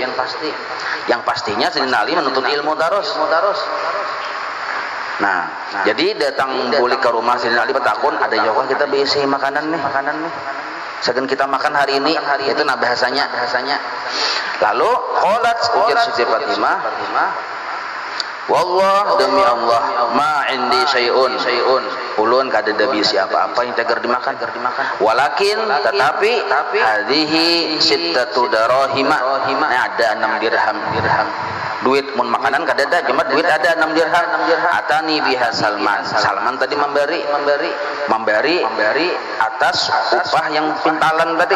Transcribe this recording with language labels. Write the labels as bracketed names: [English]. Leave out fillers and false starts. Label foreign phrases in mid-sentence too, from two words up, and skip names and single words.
[Banjar] Yang pastinya Sidina Ali menuntut ilmu terus. Nah, jadi datang balik ke rumah Sidina Ali petakun, ada jawab kita berisi makanan nih. Segan kita makan hari ini, itu nah bahasanya. Lalu qalat ujar Siti Fatimah, wallah demi Allah [Arabic] ما عندي شيء [Banjar] ulun kadada bisi apa-apa yang tegar dimakan. Walakin tetapi [Arabic] هذه ستة دراهم, [Banjar] ada 6 dirham. Duit mun makanan kadada, cuma duit ada 6 dirham. [Arabic] أتاني بها [Banjar] Salman tadi memberi atas upah yang pintalan tadi.